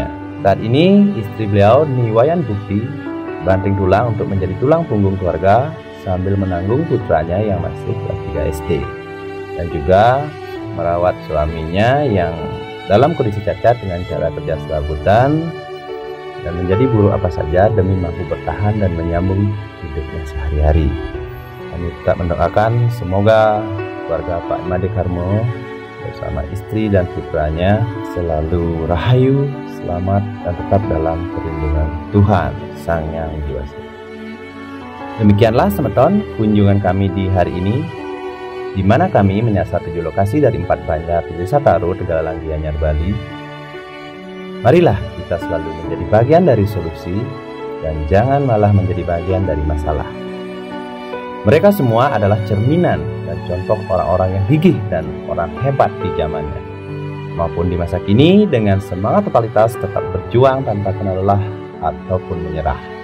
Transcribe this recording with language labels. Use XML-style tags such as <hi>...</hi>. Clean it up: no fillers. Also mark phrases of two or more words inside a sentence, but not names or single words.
<id>Saat ini istri beliau Niwayan Bukti banting tulang untuk menjadi tulang punggung keluarga sambil menanggung putranya yang masih kelas 3 SD, dan juga merawat suaminya yang dalam kondisi cacat dengan cara kerja serabutan dan menjadi buruh apa saja demi mampu bertahan dan menyambung hidupnya sehari-hari. Kami tetap mendoakan semoga keluarga Pak Imade Karmo bersama istri dan putranya selalu rahayu, selamat, dan tetap dalam perlindungan Tuhan Sang Yang Widi Wasa. Demikianlah semeton kunjungan kami di hari ini, di mana kami menyasar 7 lokasi dari 4 banjar di Desa Taro, Tegalang, Gianyar, Bali. Marilah kita selalu menjadi bagian dari solusi dan jangan malah menjadi bagian dari masalah. Mereka semua adalah cerminan dan contoh orang-orang yang gigih dan orang hebat di zamannya, maupun di masa kini dengan semangat totalitas tetap berjuang tanpa kenal lelah ataupun menyerah.</id>